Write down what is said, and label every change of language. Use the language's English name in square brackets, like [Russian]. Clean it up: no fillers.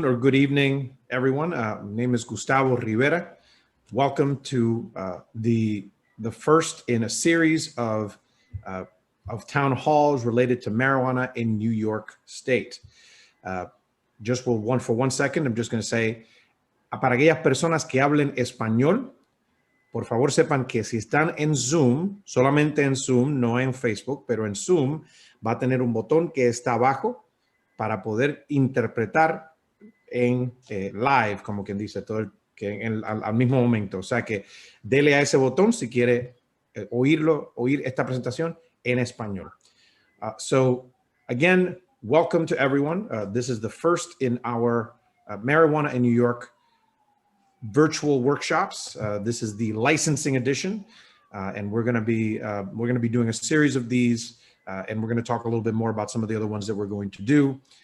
[English] Or good evening, everyone. My name is Gustavo Rivera. Welcome to the first in a series of town halls related to marijuana in New York State. Just for one second, I'm just going to say, [Spanish] para aquellas personas que hablen español, por favor sepan que si están en Zoom, solamente en Zoom, no en Facebook, pero en Zoom va a tener un botón que está abajo para poder interpretar en live, como quien dice, al mismo momento. O sea que dele a ese botón si quiere oír esta presentación en español. [English] So again, welcome to everyone. This is the first in our Marijuana in New York virtual workshops. This is the licensing edition, and we're going to be doing a series of these, and we're going to talk a little bit more about some of the other ones that we're going to do.